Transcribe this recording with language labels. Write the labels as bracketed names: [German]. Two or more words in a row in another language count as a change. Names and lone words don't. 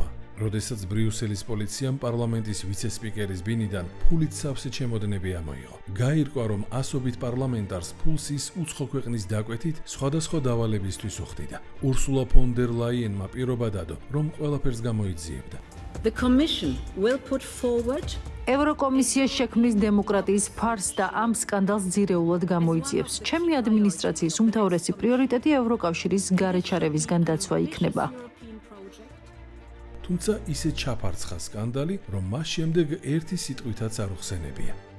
[Georgian] როდესაც ბრიუსელის პოლიციამ პარლამენტის ვიცე-სპიკერის ბინიდან ფულით სავსე ჩემოდნები ამოიღო. გაირკვა, რომ ასობით პარლამენტარს ფულს ის უცხო ქვეყნის დაკვეთით სხვადასხვა დავალებისთვის უხდიდა. ურსულა ფონ დერ ლაიენმა პირობა დადო, რომ ყველაფერს გამოიძიებდა. [English] The Commission will put forward [Georgian] ევროკომისია შექმნის დემოკრატიის ფარს და ამ სკანდალს ძირეულად გამოიძიებს. ჩემი ადმინისტრაციის უმთავრესი პრიორიტეტი ევროკავშირის გარეჩარევისგან დაცვა იქნება. თუმცა ისე ჩაფარცხა სკანდალი, რომ მას შემდეგ ერთი სიტყვითაც არ უხსენებია.